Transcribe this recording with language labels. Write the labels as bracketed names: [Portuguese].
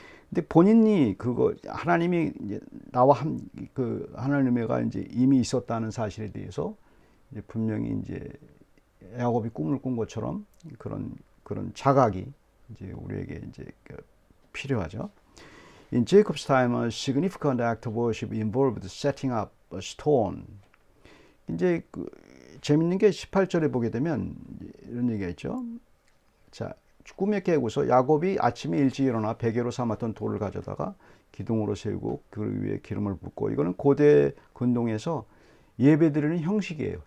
[Korean] 근데 본인이 하나님이 이제 나와 하나님의 은혜가 이제 이미 있었다는 사실에 대해서 이제 분명히 이제 야곱이 꿈을 꾼 것처럼 그런 자각이 이제 우리에게 이제 필요하죠. [English] In Jacob's time, a significant act of worship involved setting up a stone. [Korean] 이제 재밌는 게 18절에 보게 되면 이런 얘기가 있죠. 자, 꿈에 깨고서 야곱이 아침에 일찍 일어나 베개로 삼았던 돌을 가져다가 기둥으로 세우고 그 위에 기름을 붓고 이거는 고대 근동에서 예배드리는 형식이에요.